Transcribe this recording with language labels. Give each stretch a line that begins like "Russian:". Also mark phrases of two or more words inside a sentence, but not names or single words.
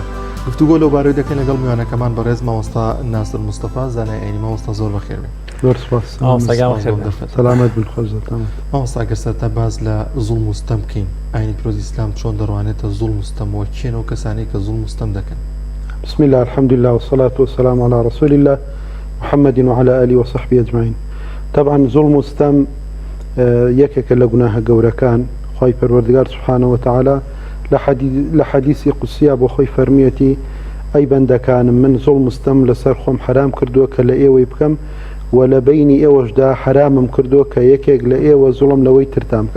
Central Kurdish: گفتوگۆ لەو بارەوەی دەکەین لەگەڵ میوانەکەمان بەڕێز مامۆستا ناسر مستەفا زانای ئاینی. مامۆستا زۆر بەخێر بێت. زۆر سپاس. سەلامەت بن خۆشتان. مامۆستا ئەگەر سەرەتا باز لە زوڵم و ستەم بکەین ئاینی پیرۆزی ئیسلام چۆن دەڕوانێتە زوڵم و ستەمەوە کێنەوە کەسانەی کە زوڵم و ستەم دەکەن؟
Arabic: بسم الله الحمد لله والصلاة والسلام على رسول الله محمد وعلى آله وصحبه أجمعين.
Central Kurdish: طبعا ظلم و ستەم یەکێکە لە گوناهە گەورەکان. خوای پەروەردگار
Arabic: سبحانه وتعالى
Central Kurdish: لە حەدیثی قودسیە بۆ خۆی فەرمیەتی ئەی بەندەکانم من زوڵم و ستەم لەسەر خۆم حرام کردووە کە لە ئێوەی بکەم و لە بینی ئێوەشدا حرامم کردووە کە یەکێک لە ئێوە زوڵم لەوەی ترتان بکە.